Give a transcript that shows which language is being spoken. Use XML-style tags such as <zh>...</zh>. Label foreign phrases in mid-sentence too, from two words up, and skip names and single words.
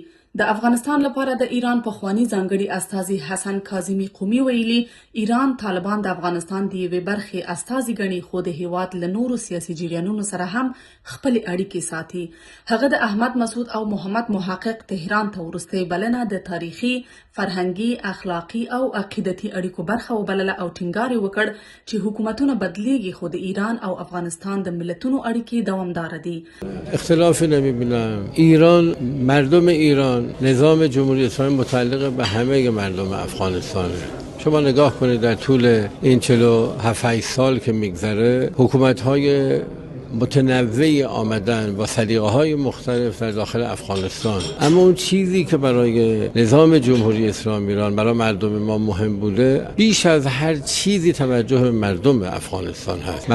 <ps>د افغانستان لپاره د ایران پخوانی ځانګړي استازي حسن کاظمي قومي ویلي ایران طالبان د افغانستان د یوې برخې استازي ګڼي خو د هیواد له نورو سیاسي جریانونو سره هم خپلې اړیکې ساتي. هغه د احمد مسعود او محمد محقق تهران ته وروستۍ بلنه د تاریخي، فرهنګي، اخلاقي او عقیدتي اړیکو برخه وبلله او ټینګار وکړ چې حکومتونه بدلیږي خو د ایران او افغانستان د ملتونو اړیکې دوامدار دي.</ps> <fa>اختلاف نمی‌بینم. ایران، مردم ایران، نظام جمهوری اسلامی متعلق به همه مردم افغانستانه. شما نگاه کنید در طول این 47 سال که میگذره حکومت‌های متنوعی آمدن با سلیقه‌های مختلف در داخل افغانستان، اما اون چیزی که برای نظام جمهوری اسلامی ایران، برای مردم ما مهم بوده، بیش از هر چیزی توجه به مردم افغانستان هست.</fa>